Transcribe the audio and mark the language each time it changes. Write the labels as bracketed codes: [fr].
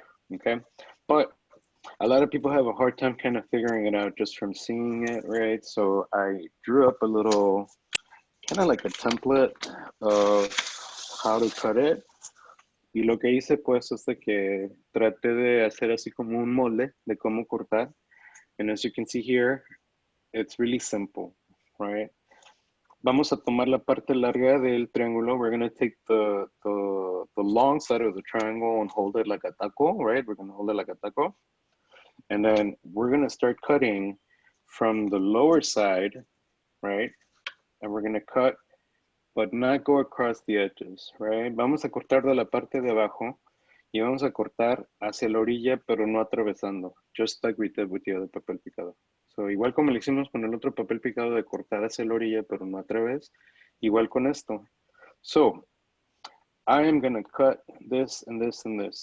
[en] Okay, but a lot of people have a hard time kind of figuring it out just from seeing it, right? So I drew up a little, kind of like a template of how to cut it. [es] Y lo que hice pues es de que traté de hacer así como un molde de cómo cortar. [en] And as you can see here, it's really simple, right? [es] Vamos a tomar la parte larga del triángulo. [en] We're going to take the long side of the triangle and hold it like a taco, right? We're going to hold it like a taco. And then we're going to start cutting from the lower side, right? And we're going to cut, but not go across the edges, right? [es] Vamos a cortar de la parte de abajo y vamos a cortar hacia la orilla, pero no atravesando. [en] Just like we did with the other papel picado. [es] So, igual como lo hicimos con el otro papel picado de cortar hacia la orilla, pero no a través, igual con esto. [en] So, I am going to cut this and this and this.